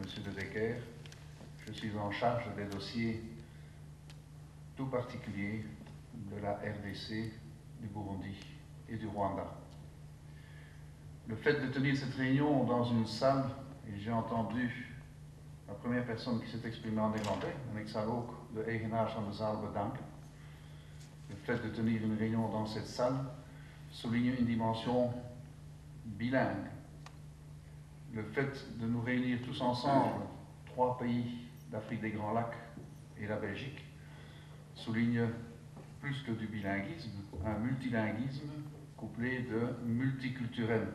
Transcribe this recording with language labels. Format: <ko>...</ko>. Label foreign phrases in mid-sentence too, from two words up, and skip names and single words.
<fr>de Decker, je suis en charge des dossiers tout particuliers de la RDC, du Burundi et du Rwanda. Le fait de tenir cette réunion dans une salle, et j'ai entendu la première personne qui s'est exprimée en néerlandais,</fr> <nl>en ik zal ook de eigenaars van de zaal bedanken.</nl> <fr>Le fait de tenir une réunion dans cette salle souligne une dimension bilingue. Le fait de nous réunir tous ensemble, 3 pays d'Afrique des Grands Lacs et la Belgique, souligne plus que du bilinguisme, un multilinguisme couplé de multiculturel.</fr>